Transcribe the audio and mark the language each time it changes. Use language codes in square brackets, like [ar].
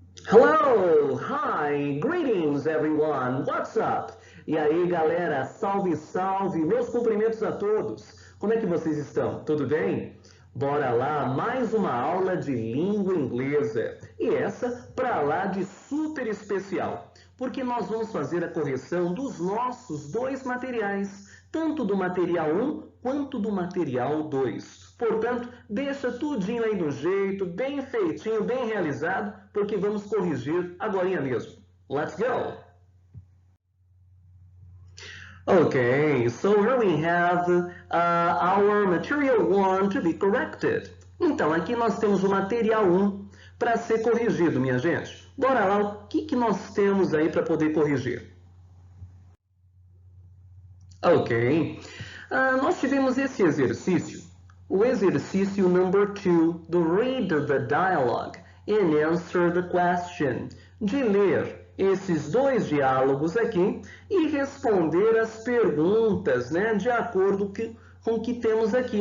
[en] Hello, hi, greetings everyone, what's up? [pt] E aí galera, salve, salve, meus cumprimentos a todos. Como é que vocês estão? Tudo bem? Bora lá, mais uma aula de língua inglesa. E essa pra lá de super especial, porque nós vamos fazer a correção dos nossos dois materiais, tanto do material 1 quanto do material 2. Portanto, deixa tudinho aí do jeito, bem feitinho, bem realizado, porque vamos corrigir agorinha mesmo. [en] Let's go! Okay, so here we have our material 1 to be corrected. [pt] Então, aqui nós temos o material 1 para ser corrigido, minha gente. Bora lá, o que nós temos aí para poder corrigir? Ok, nós tivemos esse exercício, o exercício [en] number 2 [pt] do [en] Read the Dialogue and Answer the Question, [pt] de ler esses dois diálogos aqui e responder as perguntas, né, de acordo com o que temos aqui.